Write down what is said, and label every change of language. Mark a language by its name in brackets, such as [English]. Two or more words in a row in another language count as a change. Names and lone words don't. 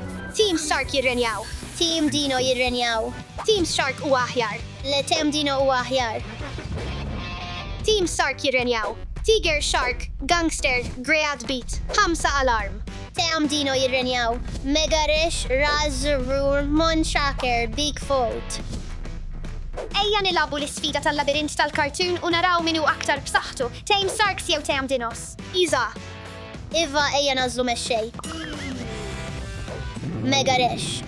[Maltese] Team Stark jirrenjaw. Team Dino jirrenjaw. Team Shark u aħjar. Le Team Dino u aħjar. Team Stark jirrenjaw. Tiger, Shark, Gangster, Greyad Beat. 5 alarm. Team Dino jirrenjaw. Megarish, Raz, Rur, Mon Shaker, Bigfoot. Ejja nilabu l-isfida tal-labirint tal-kartun u naraw minu aktar b'saħħtu. Team Starks jew Team Dinos. Iza. Iva ejja nażlu mexxej. Megarish.